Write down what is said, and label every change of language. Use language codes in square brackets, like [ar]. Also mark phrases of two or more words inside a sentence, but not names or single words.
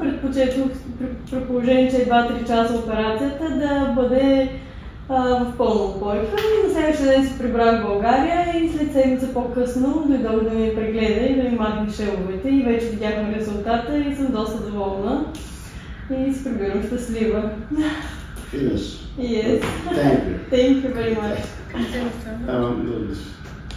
[bg] Предпочетох при положение, че е 2-3 часа операцията да бъде в пълна упойка. На следващия ден се прибрах в България и след седмица по-късно дойдох да ми прегледа и да ми махне шеловете и вече видяхме резултата и съм доста доволна и се прибирам щастлива. [en] Finish. Yes. Thank you. Thank you very much.